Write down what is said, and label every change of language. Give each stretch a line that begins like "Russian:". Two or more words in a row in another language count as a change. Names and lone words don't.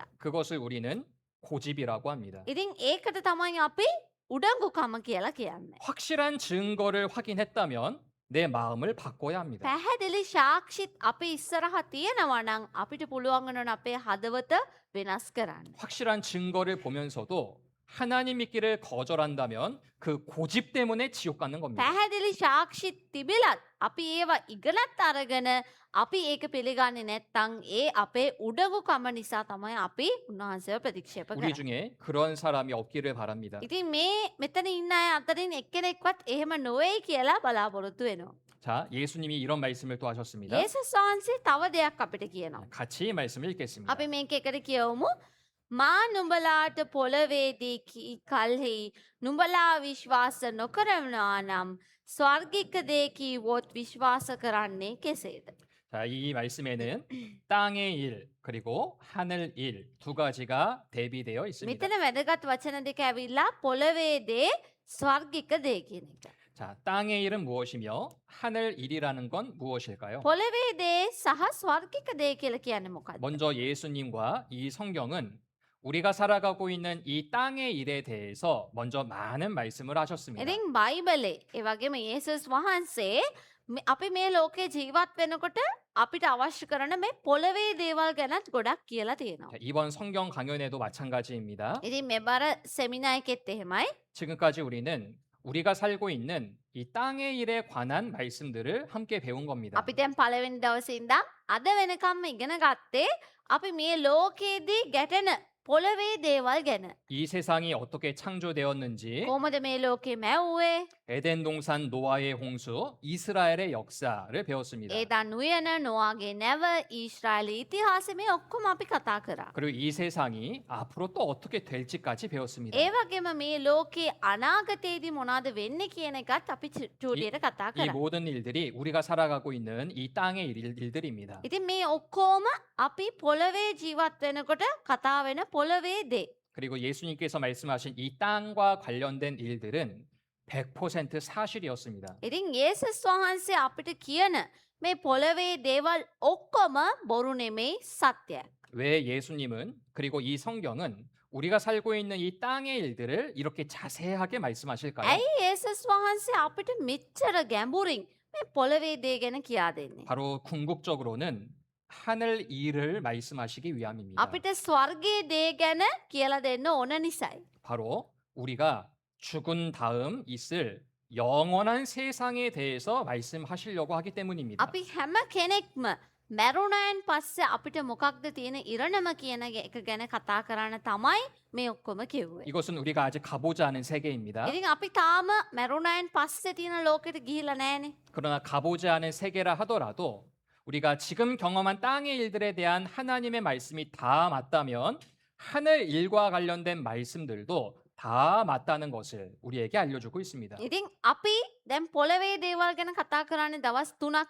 Korean: 그것을 우리는 고집이라고 합니다.
Sinhala: ඉතින් ඒකට තමයි අපි උඩඟුකම කියලා කියන්නේ.
Korean: 확실한 증거를 확인했다면 내 마음을 바꿔야 합니다.
Sinhala: පැහැදිලි සාක්ෂිත් අපේ ඉස්සරහ තියෙනවා නම් අපිට පුළුවන් වෙනවා අපේ හදවත වෙනස් කරන්න.
Korean: 확실한 증거를 보면서도 하나님 믿기를 거절한다면 그 고집 때문에 지옥 가는 겁니다.
Sinhala: පැහැදිලි සාක්ෂිත් තිබිලත් අපි ඒවා ඉගෙනත් අරගෙන අපි ඒක පිළිගන්නේ නැත්නම් ඒ අපේ උඩඟුකම නිසා තමයි අපි උන්වහන්සේව ප්‍රතික්ෂේප
Korean: 우리
Sinhala: කරන්නේ.
Korean: 중에 그런 사람이 없기를 바랍니다.
Sinhala: ඉතින් මේ මෙතන ඉන්න අය අතරින් එක්කෙනෙක්වත් එහෙම නොවේයි කියලා බලාපොරොත්තු වෙනවා.
Korean: 자, 예수님이 이런 말씀을 또 하셨습니다.
Sinhala: යේසුස් වහන්සේ තව දෙයක් අපිට කියනවා.
Korean: 같이 말씀을 읽겠습니다.
Sinhala: අපි මේක එකට කියවමු. මා නුඹලාට පොළවේදී කල්හි නුඹලා විශ්වාස නොකරනවා නම් ස්වර්ගික දේ කීවොත් විශ්වාස කරන්නේ කෙසේද?
Korean: 자, 이 말씀에는 땅의 일 그리고 하늘 일 두 가지가 대비되어 있습니다.
Sinhala: මෙතන වැදගත් වචන දෙක ඇවිල්ලා පොළවේ දේ ස්වර්ගික දේ කියන එක.
Korean: 자, 땅의 일은 무엇이며 하늘 일이라는 건 무엇일까요?
Sinhala: පොළවේ දේ සහ ස්වර්ගික දේ කියලා කියන්නේ මොකක්ද?
Korean: 먼저 예수님과 이 성경은 우리가 살아가고 있는 이 땅의 일에 대해서 먼저 많은 말씀을 하셨습니다.
Sinhala: ඉතින් බයිබලේ ඒ වගේම යේසුස් වහන්සේ අපි මේ ලෝකේ ජීවත් වෙනකොට අපිට අවශ්‍ය කරන මේ පොළවේ දේවල් ගැනත් ගොඩක් කියලා තියෙනවා.
Korean: 자, 이번 성경 강연에도 마찬가지입니다.
Sinhala: ඉතින් මෙබර සෙමිනා එකෙත් එහෙමයි.
Korean: 지금까지 우리는 우리가 살고 있는 이 땅의 일에 관한 말씀들을 함께 배운 겁니다.
Sinhala: අපි දැන් පළවෙනි දවසේ ඉඳන් අද වෙනකම්ම ඉගෙන ගත්තේ අපි මේ ලෝකයේදී ගැටෙන පොළවේ දේවල් ගැන.
Korean: 이 세상이 어떻게 창조되었는지,
Sinhala: කොහොමද මේ ලෝකේ මැව්වේ?
Korean: 에덴 동산 노아의 홍수, 이스라엘의 역사를 배웠습니다.
Sinhala: ඒදන් උයන නොවාගේ නැව ඊශ්‍රායල ඉතිහාසෙ මේ ඔක්කොම අපි කතා කරා.
Korean: 그리고 이 세상이 앞으로 또 어떻게 될지까지 배웠습니다.
Sinhala: ඒ වගේම මේ ලෝකේ අනාගතයේදී මොනවද වෙන්නේ කියන එකත් අපි චූටියට කතා
Korean: 이
Sinhala: කරා.
Korean: 모든 일들이 우리가 살아가고 있는 이 땅의 일들입니다.
Sinhala: ඉතින් මේ ඔක්කොම අපි පොළවේ ජීවත් වෙනකොට කතා වෙන පොළවේ දේ.
Korean: 그리고 예수님께서 말씀하신 이 땅과 관련된 일들은 100% 사실이었습니다.
Sinhala: ඉතින් යේසුස් වහන්සේ අපිට කියන මේ පොළවේ දේවල් ඔක්කොම බොරු නෙමෙයි සත්‍යයක්.
Korean: 왜 예수님은 그리고 이 성경은 우리가 살고 있는 이 땅의 일들을 이렇게 자세하게 말씀하실까요?
Sinhala: ඇයි යේසුස් වහන්සේ අපිට මෙච්චර ගැඹුරින් මේ පොළවේ දේ ගැන කියා දෙන්නේ?
Korean: 바로 궁극적으로는 하늘 일을 말씀하시기 위함입니다.
Sinhala: අපිට ස්වර්ගයේ දේ ගැන කියලා දෙන්න ඕන නිසායි.
Korean: 바로 우리가 죽은 다음 있을 영원한 세상에 대해서 말씀하시려고 하기 때문입니다.
Sinhala: අපි හැම කෙනෙක්ම මැරුණයන් පස්සේ අපිට මොකක්ද තියෙන ඉරණම කියන එක ගැන කතා කරන්න තමයි මේ ඔක්කොම කිව්වේ.
Korean: 이것은 우리가 아직 가보지 않은 세계입니다.
Sinhala: ඉතින් අපි තාම මැරුණයන් පස්සේ තියෙන ලෝකෙට ගිහිල්ලා නැහනේ.
Korean: 그러나 가보지 않은 세계라 하더라도 우리가 지금 경험한 땅의 일들에 대한 하나님의 말씀이 다 맞다면 하늘 일과 관련된 말씀들도 다 맞다는 것을 우리에게 알려주고 있습니다.
Sinhala: ඉතින් අපි දැන් පොළවේ දේවල් ගැන කතා කරන්නේ දවස් 3ක්.